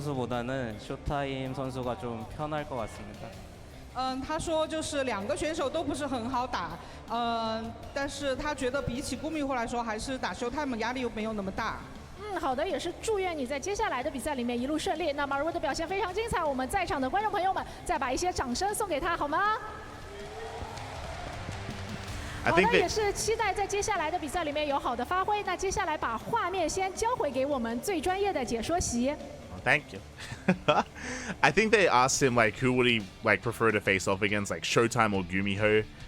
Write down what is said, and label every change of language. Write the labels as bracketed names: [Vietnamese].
[Korean] 선수보다는 쇼타임 선수가 좀 편할 것 같습니다. [Chinese] 他说就是2个选手都不是很好打，但是他觉得比起顾密户来说，还是打 Showtime 压力没有那么大。好的，也是祝愿你在接下来的比赛里面一路顺利。那马如的表现非常精彩，我们在场的观众朋友们再把一些掌声送给他好吗？好的，也是期待在接下来的比赛里面有好的发挥。那接下来把画面先交回给我们最专业的解说席。 [English] Thank you. I think they asked him like who would he like prefer to face off against, like Showtime or Gumiho.